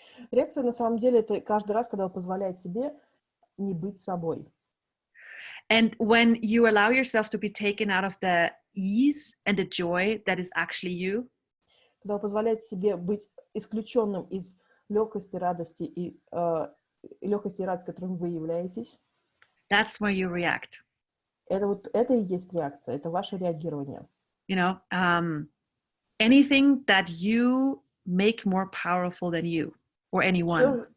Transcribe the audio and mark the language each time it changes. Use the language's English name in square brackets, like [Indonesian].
[Russian] Реакция, на самом деле, это каждый раз, когда вы позволяете себе не быть собой. [English] And when you allow yourself to be taken out of the ease and the joy that is actually you, [Russian] Когда вы позволяете себе быть исключенным из легкости, радости и радости, которым вы являетесь, [English] that's where you react. [Russian] Это и есть реакция, это ваше реагирование. [English] You know, anything that you make more powerful than you or anyone.